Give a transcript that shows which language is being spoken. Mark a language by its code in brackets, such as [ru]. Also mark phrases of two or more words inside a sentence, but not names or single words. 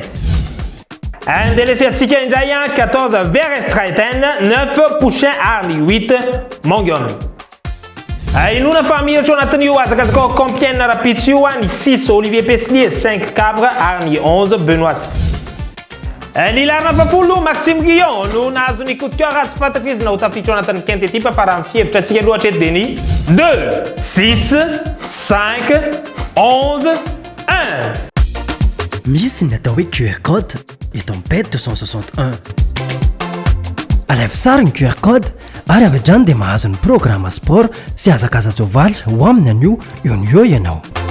[mg] Délaissé atsika indray 14 Verstraeten 9 Pouchin ary 8 Mongon. Inona fa miratra ao anatin'io azakazaka ao Compiègne rapitso io ny 6 Olivier Peslier 5 Cabre ary 11 Benoît. Ny larina papolo Maxime Guillon no nahazo ny [fr] coup de cœur [mg] tsy fantatra izy na ho tafiditra ao anatin'ny [fr] quinte type [mg] fa raha mifevitra atsika loatra eto dia ny 2 6 5 11 1. Misy ny atao hoe [en] QR code [mg] eto amin'ny bet 261. Alaivo sara ny [en] QR code [mg] ary avy hatrany dia mahazo ny [fr] programme sport [mg] sy hazakaza-tsoavaly ho aminy anio eo ny eo ianao.